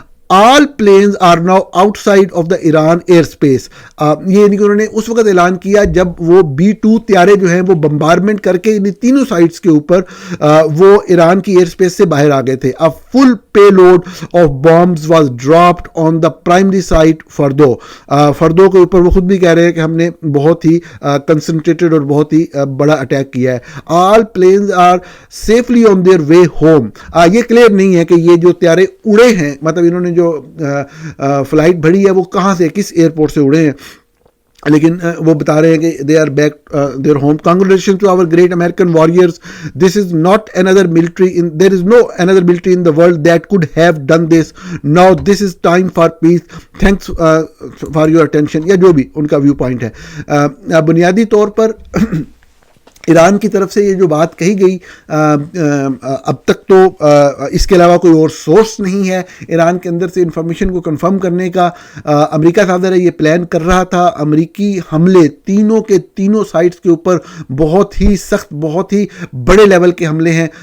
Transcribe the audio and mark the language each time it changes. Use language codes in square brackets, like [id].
[en] All planes are now outside of the Iran airspace. [ur] یہ یعنی کہ انہوں نے اس وقت اعلان کیا جب وہ B-2 طیارے جو ہیں وہ بمبارمنٹ کر کے ان تینوں سائٹس کے اوپر وہ ایران کی ایئر اسپیس سے باہر آ گئے تھے. [en] A full payload of bombs was dropped on the primary site Fordo. [ur] فردو کے اوپر وہ خود بھی کہہ رہے ہیں کہ ہم نے بہت ہی کنسنٹریٹڈ اور بہت ہی بڑا اٹیک کیا ہے. [en] All planes are safely on their way home. [ur] یہ کلیئر نہیں ہے کہ یہ جو طیارے اڑے ہیں, مطلب انہوں نے جو فلائٹ بھری ہے وہ کہاں سے, کس ایئرپورٹ سے اڑے ہیں, لیکن وہ بتا رہے ہیں کہ [en] they are back their home. Congratulations to our great American warriors. This is not another military there is no another military in the world that could have done this. Now this is time for peace. Thanks for your attention. [ur] یا جو بھی ان کا view point ہے. بنیادی طور پر ایران کی طرف سے یہ جو بات کہی گئی اب تک تو اس کے علاوہ کوئی اور سورس نہیں ہے ایران کے اندر سے انفارمیشن کو کنفرم کرنے کا. امریکہ صادر ہے یہ پلان کر رہا تھا امریکی حملے تینوں کے تینوں سائٹس کے اوپر بہت ہی سخت, بہت ہی بڑے لیول کے حملے ہیں.